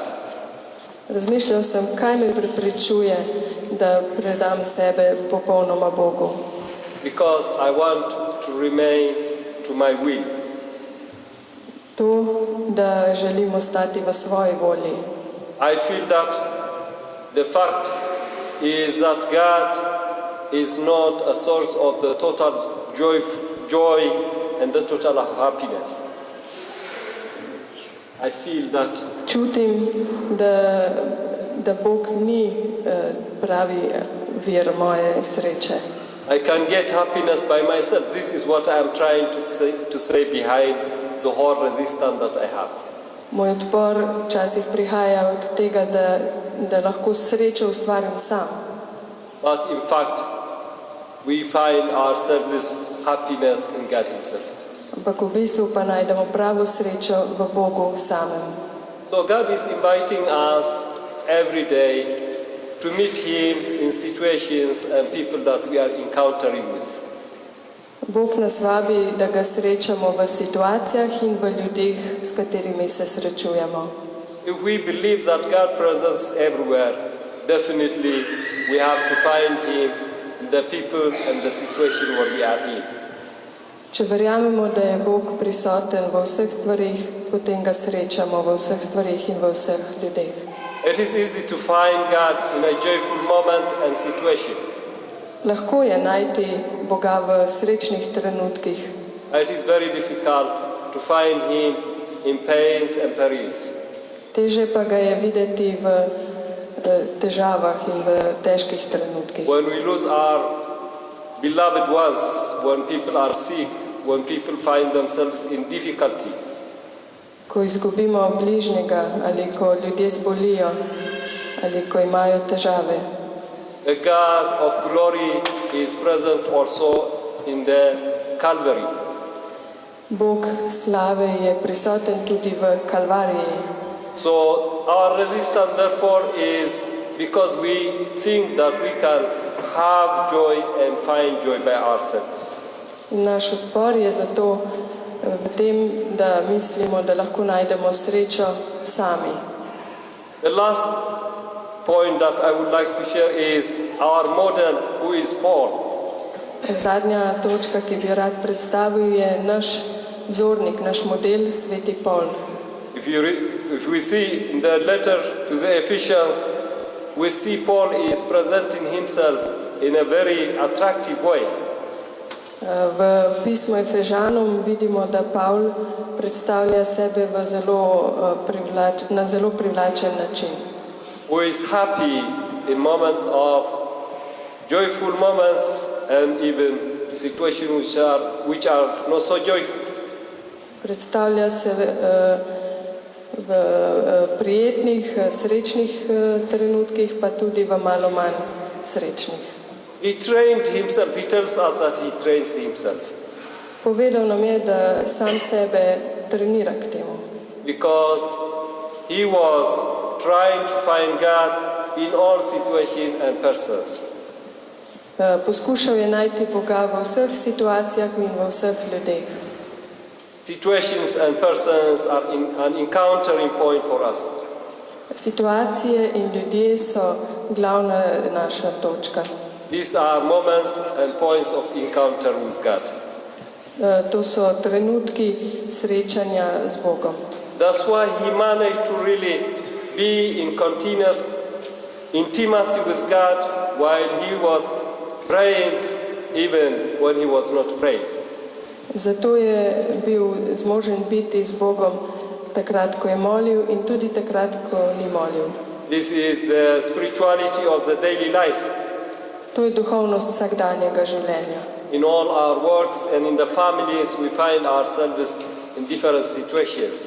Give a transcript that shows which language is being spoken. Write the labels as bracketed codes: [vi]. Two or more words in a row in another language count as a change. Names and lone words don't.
[sl] Razmišljal sem, kaj me preprečuje, da predam sebe popolnoma Bogu. [en] Because I want to remain to my will. [sl] To, da želim ostati v svoji volji. [en] I feel that the fact is that God is not a source of the total joy and the total happiness. I feel that [sl] Čutim, da Bog ni pravi vir moje sreče. [en] I can get happiness by myself. This is what I am trying to say behind the whole resistance that I have. [sl] Moj odpor včasih prihaja od tega, da lahko srečo ustvarim sam. [en] But in fact, we find ourselves happiness in God Himself. [sl] Ampak v bistvu pa najdemo pravo srečo v Bogu samem. [en] So God is inviting us every day to meet Him in situations and people that we are encountering with. [sl] Bog nas vabi, da ga srečamo v situacijah in v ljudeh, s katerimi se srečujemo. [en] If we believe that God presence everywhere, definitely we have to find Him in the people and the situation where we are in. [sl] Če verjamemo, da je Bog prisoten v vseh stvarih, potem ga srečamo v vseh stvarih in v vseh ljudeh. [en] It is easy to find God in a joyful moment and situation. [sl] Lahko je najti Boga v srečnih trenutkih, [en] It is very difficult to find Him in pains and perils. [sl] teže pa ga je videti v težavah in v težkih trenutkih. [en] When we lose our beloved ones, when people are sick, when people find themselves in difficulty, [sl] Ko izgubimo bližnjega ali ko ljudje zbolijo ali ko imajo težave. [en] the God of glory is present also in the Calvary. [sl] Bog slave je prisoten tudi v Kalvariji. [en] So our resistance therefore is because we think that we can have joy and find joy by ourselves. [sl] In naš odpor je zato v tem, da mislimo, da lahko najdemo srečo sami. [en] The last point that I would like to share is our model, who is Paul. [sl] Zadnja točka, ki bi jo rad predstavil, je naš vzornik, naš model, sveti Pol. [en] If we see in the letter to the Ephesians, we see Paul is presenting himself in a very attractive way. [sl] V pismu Efežanom vidimo, da Pavl predstavlja sebe na zelo privlačen način. [en] Who is happy in moments of joyful moments and even situations which are not so joyful. [sl] Predstavlja se v prijetnih, srečnih trenutkih, pa tudi v malo manj srečnih. [en] He trained himself, he tells us that he trains himself. [sl] Povedal nam je, da sam sebe trenira k temu. [en] Because he was trying to find God in all situations and persons. [sl] Poskušal je najti Boga v vseh situacijah in v vseh ljudeh. [en] Situations and persons are an encountering point for us. [sl] Situacije in ljudje so glavna naša točka. [en] These are moments and points of encounter with God. [sl] To so trenutki srečanja z Bogom. [en] That's why he managed to really be in continuous intimacy with God while he was praying, even when he was not praying. [sl] Zato je bil zmožen biti z Bogom takrat, ko je molil in tudi takrat, ko ni molil. [en] This is the spirituality of the daily life. [sl] To je duhovnost vsakdanjega življenja. [en] In all our works and in the families we find ourselves in different situations.